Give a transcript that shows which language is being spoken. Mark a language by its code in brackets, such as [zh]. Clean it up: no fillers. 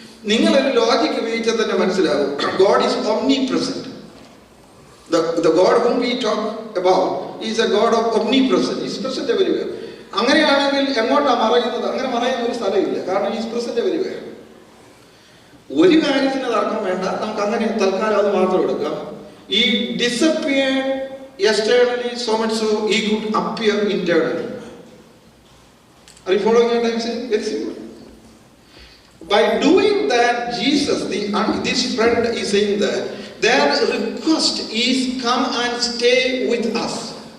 [ml] നിങ്ങളൊരു ലോജിക്ക് ഉപയോഗിച്ചാൽ തന്നെ മനസ്സിലാവും, [en] God is omnipresent. The God whom we talk about is a God of omnipresent. He is present everywhere. [ml] അങ്ങനെയാണെങ്കിൽ എങ്ങോട്ടാ മറയുന്നത്? അങ്ങനെ മറയുന്ന ഒരു സ്ഥലമില്ല, കാരണം [en] he is present everywhere. [ml] ഒരു കാര്യത്തിന് തർക്കം വേണ്ട, നമുക്ക് അങ്ങനെ തൽക്കാലം അത് മാത്രം എടുക്കാം. [en] He disappeared externally so much so he could appear internally. Are you following what I am saying? Very simple. By doing that, Jesus, this friend is saying that their request is come and stay with us.